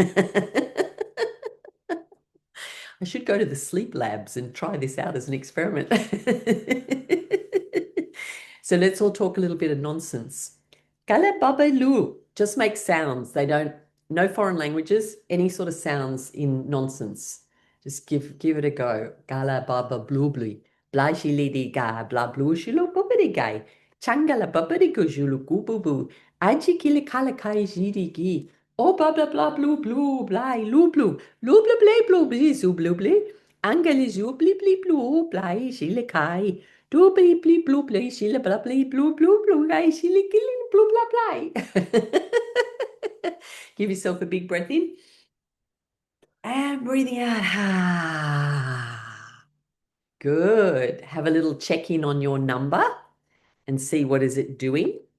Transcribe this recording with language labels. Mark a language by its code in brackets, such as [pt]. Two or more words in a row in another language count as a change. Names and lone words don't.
[en] I should go to the sleep labs and try this out as an experiment. So let's all talk a little bit of nonsense. Kala baba lu. Just make sounds. They don't, no foreign languages, any sort of sounds in nonsense. Just give it a go. Gala baba blue blue. Bla shili di ga bla blue shilu bubidi gai. Changala babidi gujulu gububu. Aji kili kala kai jidi gi. Oh blah blah blah blue blue bly lu blue. Lu blu blay blue bli zu blue bli. Angeli zu bli bli blue bly shili kai. Du bli bli blue bli shili bla bli blue blue blue gai shili kili blue bla bly. Give yourself a big breath in. And breathing out. Good. Have a little check in on your number and see what is it doing.